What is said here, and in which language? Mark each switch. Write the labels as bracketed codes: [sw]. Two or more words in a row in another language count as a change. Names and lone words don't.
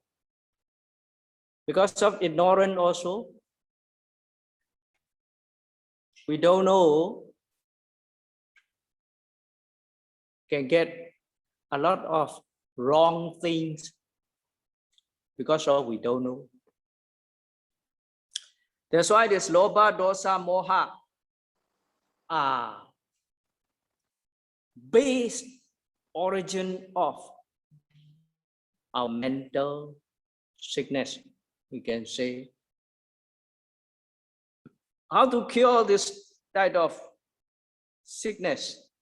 [en] Because of ignorance also, we don't know, can get a lot of wrong things because of we don't know. That's why this [pi] lobha, dosa, moha [en] are base origin of our mental sickness, we can say. How to cure this type of sickness?